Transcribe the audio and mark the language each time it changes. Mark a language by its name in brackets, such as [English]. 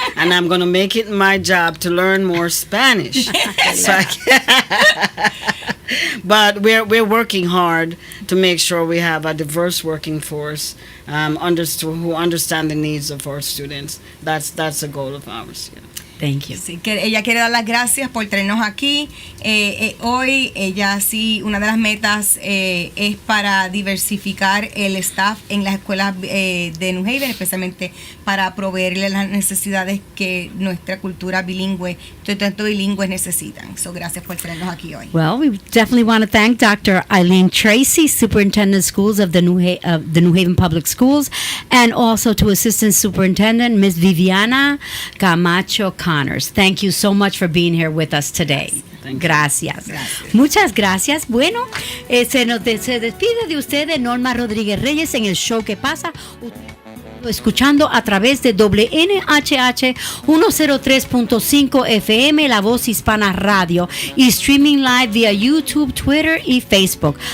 [English] And I'm going to make it my job to learn more Spanish. But we're working hard to make sure we have a diverse working force who understand the needs of our students. That's a goal of ours. Yeah. Thank you. [Spanish] Sí, que ella quiere dar las gracias por tenernos aquí. Hoy ella sí, una de las metas es para diversificar el staff en las escuelas de New Haven, especialmente para proveerle las necesidades que nuestra cultura bilingüe, tanto bilingües necesitan. So, gracias por tenernos aquí hoy. [English] Well, we definitely want to thank Dr. Eileen Tracy, Superintendent of Schools of the New Haven Public Schools, and also to Assistant Superintendent, Ms. Viviana Camacho Connors. Thank you so much for being here with us today. [Spanish] Gracias. Muchas gracias. Bueno, se despide de ustedes Norma Rodríguez-Reyes en el show que pasa. Escuchando a través de WNHH 103.5 FM, La Voz Hispana Radio, y [English] streaming live [Spanish] vía YouTube, Twitter y Facebook.